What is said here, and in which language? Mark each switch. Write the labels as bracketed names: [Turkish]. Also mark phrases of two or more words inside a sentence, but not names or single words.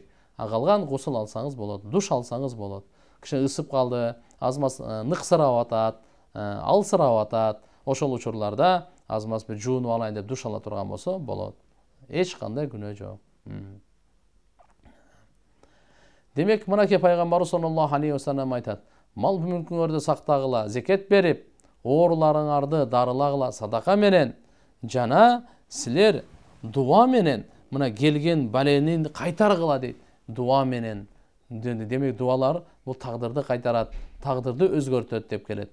[Kyrgyz] Калган гусул алсаңыз болот, душ алсаңыз болот. Киши ысып калды, азмас ныксырап атат, алсырап атат. Ошол учурларда азмас бир жуунуп алайын деп душ ала турган болсо болот. Эч кандай күнөө жок. Демек, мынакей пайгамбарыбыз [Arabic] صلى الله عليه وسلم [Kyrgyz] айтат: мал мүлкүңөрдү сактагыла, зекет берип, ооруларыңарды дарылагыла садака менен, жана силер дуа менен мына келген балени кайтаргыла дейт. Дуа менен. Демек, дуалар бул тагдырды кайтарат, тагдырды өзгөртөт деп келет.